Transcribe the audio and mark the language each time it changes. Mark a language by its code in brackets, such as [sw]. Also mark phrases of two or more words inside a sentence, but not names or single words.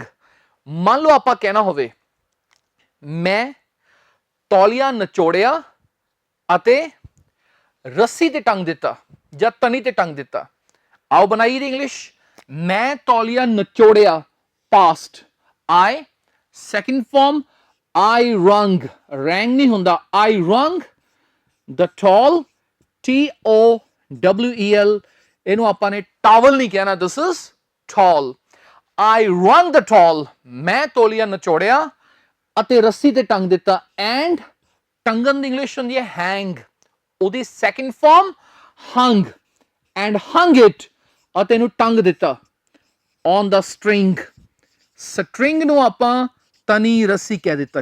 [pa] ਮੰਨ ਲਓ ਆਪਾਂ ਕਹਿਣਾ ਹੋਵੇ ਮੈਂ ਤੌਲੀਆ ਨਿਚੋੜਿਆ ਅਤੇ ਰੱਸੀ ਤੇ ਟੰਗ ਦਿੱਤਾ ਜਾਂ ਤਣੀ ਤੇ ਟੰਗ ਦਿੱਤਾ। ਆਓ ਬਣਾਈਏ ਦੀ ਇੰਗਲਿਸ਼। ਮੈਂ ਤੌਲੀਆ ਨਿਚੋੜਿਆ ਪਾਸਟ I, [en] second form I rung, [pa] ਰੈਂਗ ਨਹੀਂ ਹੁੰਦਾ [en] I rung the towel TOWEL। [pa] ਇਹਨੂੰ ਆਪਾਂ ਨੇ ਟਾਵਲ ਨਹੀਂ ਕਹਿਣਾ, [en] this is towel। I rung the towel, [pa] ਮੈਂ ਤੌਲੀਆ ਨਿਚੋੜਿਆ ਅਤੇ ਰੱਸੀ ਤੇ ਟੰਗ ਦਿੱਤਾ। ਐਂਡ ਟੰਗਨ ਦੀ ਇੰਗਲਿਸ਼ ਹੁੰਦੀ ਹੈ ਹੈਂਗ, ਉਹਦੀ [en] second form hung. and hung it [pa] ਅਤੇ ਇਹਨੂੰ ਟੰਗ ਦਿੱਤਾ [en] on the string. [pa] ਸਟ੍ਰਿੰਗ ਨੂੰ ਆਪਾਂ ਤਣੀ ਰੱਸੀ ਕਹਿ ਦਿੱਤਾ।